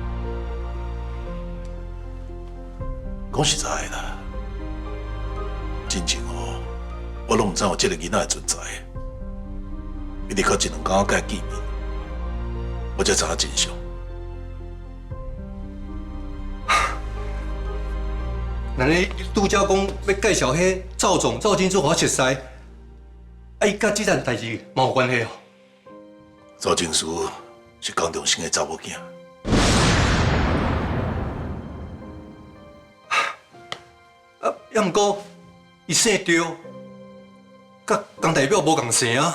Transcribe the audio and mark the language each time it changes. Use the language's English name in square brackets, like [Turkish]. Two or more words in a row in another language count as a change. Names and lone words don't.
[Min Nan Chinese] 讲实在的啦，真正我拢唔知有这个囡仔的存在。伊伫靠一两工甲伊见面，我才知影真相。那你拄则讲要介绍迄赵总、赵金珠互我熟识，伊甲这件代志嘛有关系哦。赵金珠是江中生的查某囝。也毋过伊姓赵，甲江代表无共姓啊。